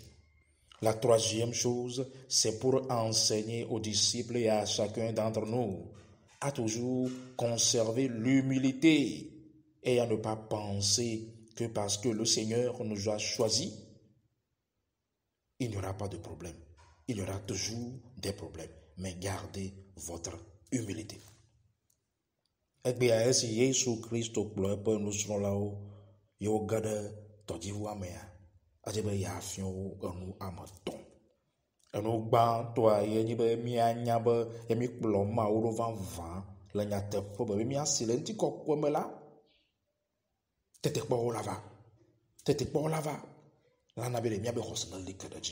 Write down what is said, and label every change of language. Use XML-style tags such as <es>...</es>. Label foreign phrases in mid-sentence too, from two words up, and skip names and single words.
<fr>La troisième chose, c'est pour enseigner aux disciples et à chacun d'entre nous à toujours conserver l'humilité et à ne pas penser que parce que le Seigneur nous a choisis, il n'y aura pas de problème. Il y aura toujours des problèmes, mais gardez votre humilité.</fr> <ee>Egbea esi Yesu Kristo kplɔ eƒe nusrɔ̃lawo yewo ge ɖe tɔdziʋua mea, adze be yeafia wo enu ame 3. Enu gbãtɔa ye nye be míanya be ye míkplɔ Mawu ɖo vavã le nyateƒe be míasi le ŋutikɔkɔe me la, tetekpɔwo la va lana be le míabe xɔse ne li ke ɖe dzi.</ee>